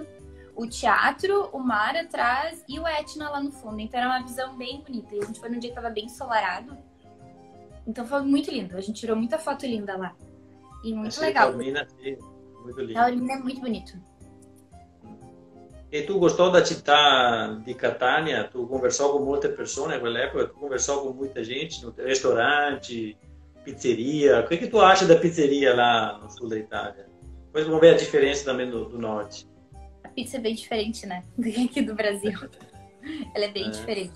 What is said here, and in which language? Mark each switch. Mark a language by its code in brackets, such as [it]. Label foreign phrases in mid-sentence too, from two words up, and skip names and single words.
[pt] O teatro, o mar atrás e o Etna lá no fundo. Então era uma visão bem bonita. E a gente foi num dia que tava bem ensolarado. Então foi muito lindo. A gente tirou muita foto linda lá. E muito legal. Taormina, sim. Muito lindo. Taormina é muito bonito. E tu gostou da [it] città di Catania? [pt] Tu conversou com muita pessoa naquela época? Tu conversou com muita gente no restaurante, pizzeria? O que tu acha da pizzeria lá no sul da Itália? Depois vamos ver a diferença também do norte. A pizza é bem diferente, né? Do que aqui do Brasil. Ela é bem diferente.